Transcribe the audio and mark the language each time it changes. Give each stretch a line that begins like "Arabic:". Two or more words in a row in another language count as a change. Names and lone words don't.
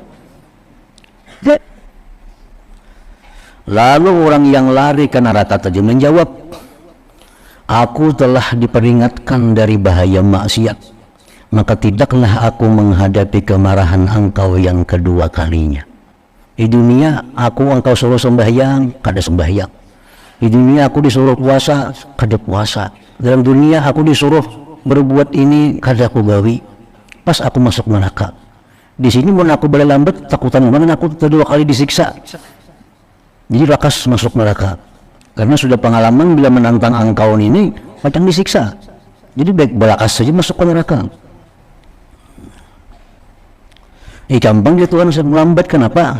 Indonesian: Lalu orang yang lari ke neraka tadi menjawab, aku telah diperingatkan dari bahaya maksiat, maka tidaklah aku menghadapi kemarahan engkau yang kedua kalinya. Di dunia engkau suruh sembahyang, kada sembahyang. Di dunia aku disuruh puasa, kada puasa. Dalam dunia aku disuruh berbuat ini, kada aku gawi. Pas aku masuk neraka, di sini pun aku balik lambat, takutan mana aku kedua kali disiksa. Jadi rakas masuk neraka, karena sudah pengalaman bila menantang engkau ini macam disiksa. Jadi baik berakas saja masuk ke neraka. Gampang dia Tuhan, saya melambat, kenapa?